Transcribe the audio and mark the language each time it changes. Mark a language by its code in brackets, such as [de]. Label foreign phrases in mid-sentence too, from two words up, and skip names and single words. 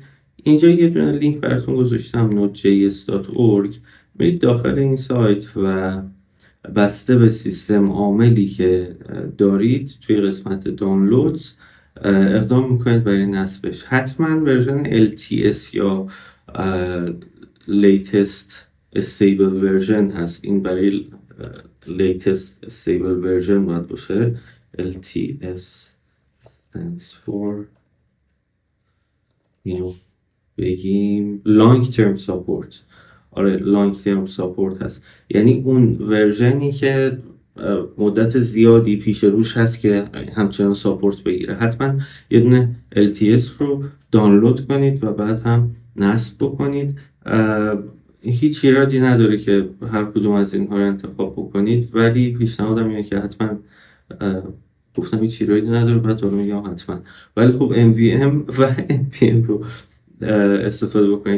[fa] اینجا یه دونه لینک براتون گذاشتم nodejs.org. برید داخل این سایت و بسته به سیستم عاملی که دارید توی قسمت دانلودز اقدام میکنید برای نصبش. حتما ورژن LTS یا [en] latest stable version [fa] هست. این برای [en] latest stable version [fa] باید باشه. [en] LTS stands for بگیم long term support. [fa] آره [en] long term support [fa] هست، یعنی اون ورژنی که مدت زیادی پیش روش هست که همچنان ساپورت بگیره. حتما یه دونه LTS رو دانلود کنید و بعد هم نصب بکنید. هیچ ایرادی نداره که هر کدوم از اینها رو انتخاب بکنید، ولی پیشنهادم اینه که حتما گفتم هیچ ایرادی نداره، بعد رو میگم حتما، ولی خب MVM و NPM رو استفاده بکنید.